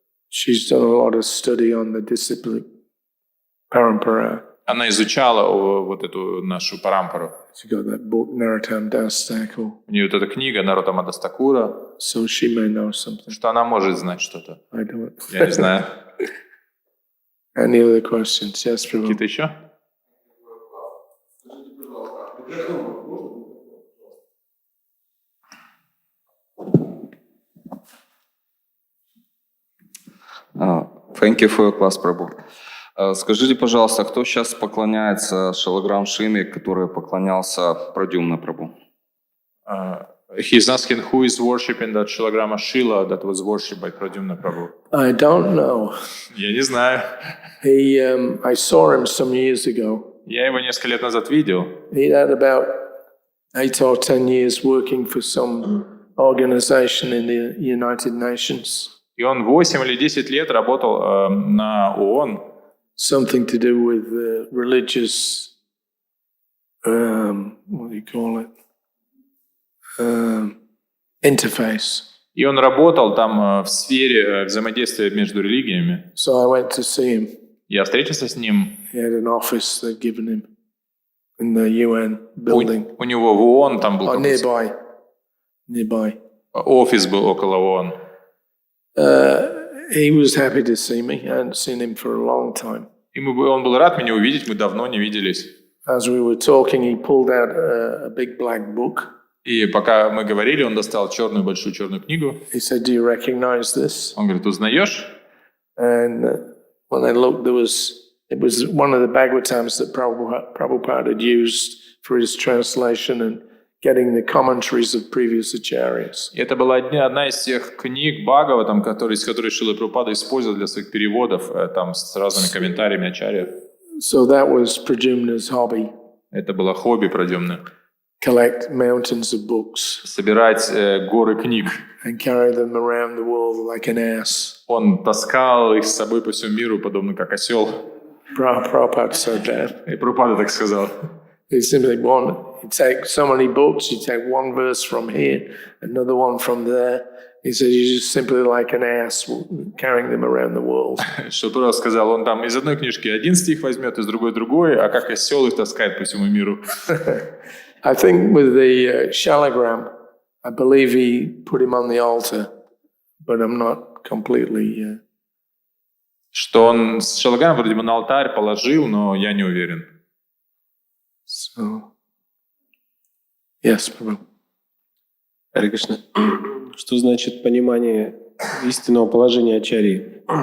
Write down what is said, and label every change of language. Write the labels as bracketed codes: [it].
[en] She's done a lot of study on the discipline parampara. [ru] Она изучала вот эту нашу парампару. [en] She got that book Narottam Das Thakur. [ru] У нее вот эта книга Нароттама Дас Такура. [en] So she may know something. [ru] Что она может знать что-то. [en] I don't. [ru] Я не знаю. [en] Any other questions? Yes, Prabhu. [ru] Какие-то еще? [en] Thank you for your class, Prabhu. [ru] Скажите, пожалуйста, кто сейчас поклоняется Шалаграм Шине, который поклонялся Прадюмна Прабху? [en] He's asking who is worshipping that Shilagrama Shila that was worshipped by Pradyumna Prabhu. I don't know. [ru] Я не знаю. [en] I saw him some years ago. [ru] Я его несколько лет назад видел. [en] He had about 8 or 10 years working for some organization in the United Nations. [ru] И он 8 или 10 лет работал на ООН. [en] Something to do with religious, what do you call it? Interface. [ru] И он работал там в сфере взаимодействия между религиями. [en] So I went to see him. [ru] Я встретился с ним. [en] He had an office they'd given him in the UN building. [ru] У него в ООН там был [en] nearby. [ru] офис был около ООН. [en] he was happy to see me. I hadn't seen him for a long time. [ru] И он был рад меня увидеть, мы давно не виделись. [en] As we were talking, he pulled out a big black book. [ru] И пока мы говорили, он достал большую черную книгу. [en] He said, "Do you recognize this?" [ru] Он говорит, узнаешь? [en] And when I looked, it was one of the Bhagavatams that Prabhupada had used for his translation and getting the commentaries of previous acharyas. [ru] И это была одна из тех книг Бхагаватам, из которой Шрила Прабхупада использовал для своих переводов, там с разными комментариями ачарьев. [en] So that was Pradyumna's hobby. [ru] Это было хобби Прадюмны. [en] Collect mountains of books. [ru] Собирать горы книг. [en] And carry them around the world like an ass. [ru] Он таскал их с собой по всему миру, подобно как осел. [en] Prabhupada said that. [ru] И Прабхупада так сказал. [en] He simply you take so many books, you take one verse from here, another one from there. He said, you're just simply like an ass carrying them around the world. [ru] Что Прабхупада сказал, он там из одной книжки один стих возьмет, из другой, а как осел их таскает по всему миру. [en] I think with the shalagram, I believe he put him on the altar, but I'm not completely... [ru] Что он с шалаграм вроде бы на алтарь положил, но я не уверен. [en] So, yes, Prabhu. [ru] Хари Кришна. Что значит понимание истинного положения ачарьи?